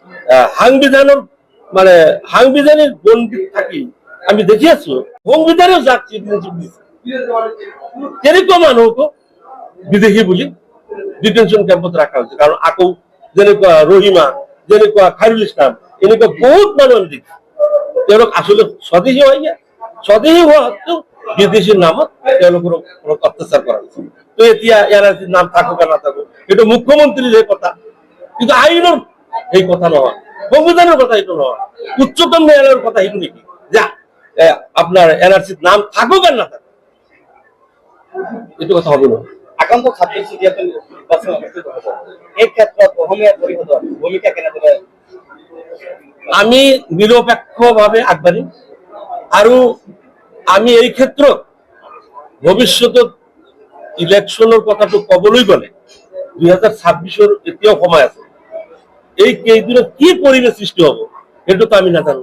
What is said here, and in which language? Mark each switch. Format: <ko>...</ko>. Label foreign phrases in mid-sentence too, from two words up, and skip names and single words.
<as>সাংবিধানিক বন্দীত থাকি আমি দেখি আছো সংবিধানেও যাক চিটিজেনশ্বিপ দিছে তেনেকুৱা মানুহকো বিদেশী বুলি</as> <en>detention campot</en> <as>ৰখা হৈছে কাৰণ আকৌ যেনেকুৱা ৰহিমা যেনেকুৱা খাইৰুল ইছলাম এনেকুৱা বহুত মানুহ আমি দেখিছো তেওঁলোক আচলতে স্বদেশী হয় স্বদেশী হোৱা সত্ত্বেও বিদেশীৰ নামত তেওঁলোকৰ ওপৰত অত্যাচাৰ কৰা হৈছে। তো এতিয়া এনআৰচিৰ নাম থাকক বা নাথাকক এইটো মুখ্যমন্ত্ৰীৰ কথা কিন্তু আইনৰ সেই কথা নহয়,</as> <bn>সংবিধানের কথা এটা নয়, উচ্চতম ন্যায়ালয়ের কথা এটা নাকি যে আপনার এনআরসির নাম থাকুক আর না থাকুক এটা কথা হবে না।</bn> <as>আগন্ত 26 চুতীয়াকৈ নিৰ্বাচন অনুষ্ঠিত হ'ব এই ক্ষেত্ৰত অসমীয়া পৰিষদৰ ভূমিকা কেনেদৰে? আমি নিৰপেক্ষভাৱে আগবাঢ়িম আৰু আমি এই ক্ষেত্ৰত ভৱিষ্যতত ইলেকশ্যনৰ কথাটো ক'বলৈ গ'লে 2026 এতিয়াও সময় আছে, এই কেইদিনত কি পৰিৱেশ সৃষ্টি হ'ব সেইটো আমি নাজানো।</as>